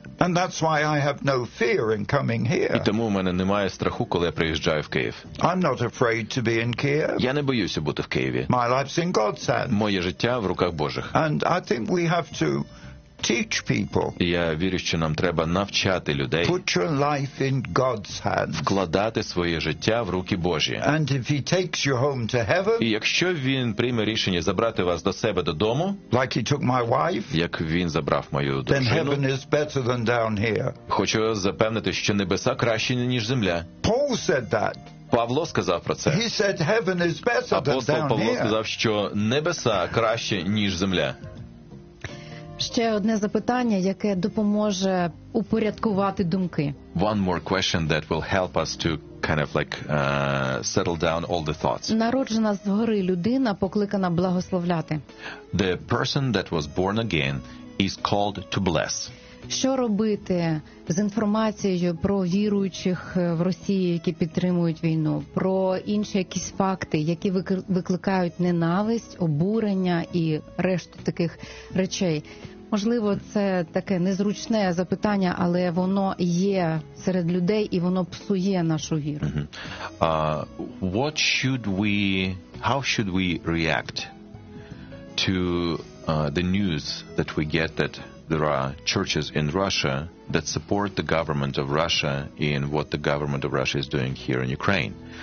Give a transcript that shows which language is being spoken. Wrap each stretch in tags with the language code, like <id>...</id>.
<en>And that's why I have no fear in coming here.</en> <uk>І тому у мене немає страху, коли я приїжджаю в Київ.</uk> <en>I'm not afraid to be in Kiev.</en> <uk>Я не боюся бути в Києві.</uk> <en>My life's in God's hands.</en> <uk>Моє життя в руках Божих.</uk> <en>And I think we have to teach people.</en> <uk>Я вірю, що нам треба навчати людей.</uk> <en>Put your life in God's hands.</en> <uk>Вкладати своє життя в руки Божі.</uk> <en>And if he takes you home to heaven.</en> <uk>І якщо він прийме рішення забрати вас до себе додому.</uk> <en>Like he took my wife.</en> <uk>Як він забрав мою дружину.</uk> <en>Then heaven is better than down here.</en> <uk>Хочу запевнити, що небеса краще, ніж земля.</uk> <en>Paul said that.</en> <uk>Павло сказав про це.</uk> <en>He said heaven is better than down here.</en> <uk>Павло сказав, що небеса краще, ніж земля. Ще одне запитання, яке допоможе упорядкувати думки.</uk> <en>One more question that will help us to kind of like settle down all the thoughts.</en> <uk>Народжена згори людина покликана благословляти.</uk> <en>The person that was born again is called to bless.</en> <uk>Що робити з інформацією про віруючих в Росії, які підтримують війну, про інші якісь факти, які викликають ненависть, обурення і решту таких речей? Можливо, це таке незручне запитання, але воно є серед людей і воно псує нашу віру.</uk> <en>What should we, how should we react to the news that we get that there are churches in Russia that support the government of Russia in what the government of Russia is doing here in Ukraine?</en>